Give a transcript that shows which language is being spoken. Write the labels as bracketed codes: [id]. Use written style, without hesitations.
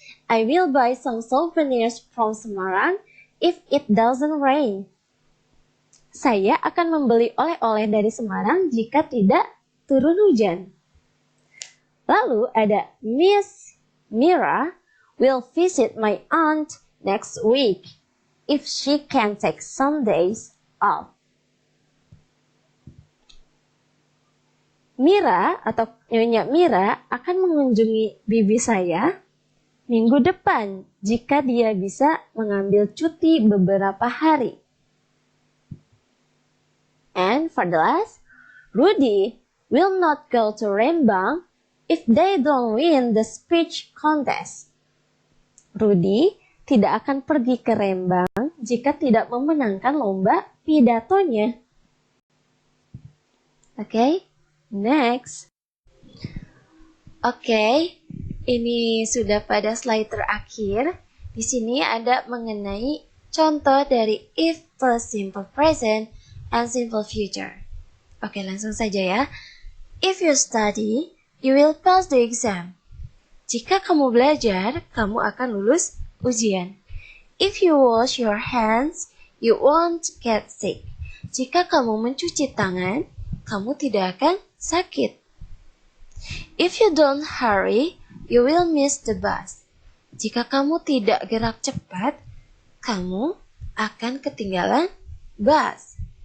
[en] I will buy some souvenirs from Semarang if it doesn't rain. [id] Saya akan membeli oleh-oleh dari Semarang jika tidak turun hujan. Lalu ada [en] Miss Mira will visit my aunt next week if she can take some days off. [id] Mira atau Nyonya Mira akan mengunjungi bibi saya minggu depan jika dia bisa mengambil cuti beberapa hari. [en] And for the last, Rudy will not go to Rembang if they don't win the speech contest. [id] Rudy tidak akan pergi ke Rembang jika tidak memenangkan lomba pidatonya. [en] Okay, next. [id] Okay, ini sudah pada slide terakhir. Di sini ada mengenai contoh dari if plus simple present and simple future. Oke, langsung saja ya. [en] If you study, you will pass the exam. [id] Jika kamu belajar, kamu akan lulus ujian. [en] If you wash your hands, you won't get sick. [id] Jika kamu mencuci tangan, kamu tidak akan sakit. [en] If you don't hurry, you will miss the bus. [id] Jika kamu tidak gerak cepat, kamu akan ketinggalan bus.